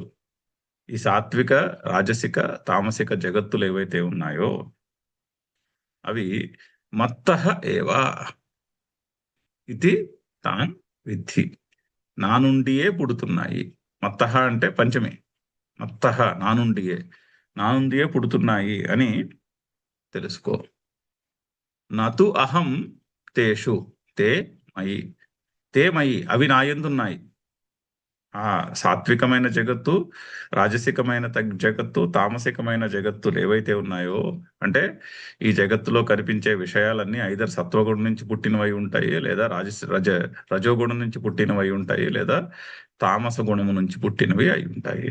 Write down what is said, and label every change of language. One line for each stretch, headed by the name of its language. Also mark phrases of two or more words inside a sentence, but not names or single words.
Telugu: ఈ సాత్విక, రాజసిక, తామసిక జగత్తులు ఏవైతే ఉన్నాయో అవి
Sanskrit: మత్తః ఏవ ఇది తాన్ విద్ధి.
Telugu: నా నుండియే పుడుతున్నాయి. మత్తః అంటే పంచమి. మత్తః నా నుండియే పుడుతున్నాయి అని తెలుసుకో.
Sanskrit: నతు అహం తేషు తే మయి. తే మయి
Telugu: అవి నా యందున్నాయి. ఆ సాత్వికమైన జగత్తు, రాజసికమైన జగత్తు, తామసికమైన జగత్తులు ఏవైతే ఉన్నాయో, అంటే ఈ జగత్తులో కనిపించే విషయాలన్నీ ఐదర్ సత్వగుణం నుంచి పుట్టినవై ఉంటాయి, లేదా రజోగుణం నుంచి పుట్టినవై ఉంటాయి, లేదా తామస గుణము నుంచి పుట్టినవి అయి ఉంటాయి.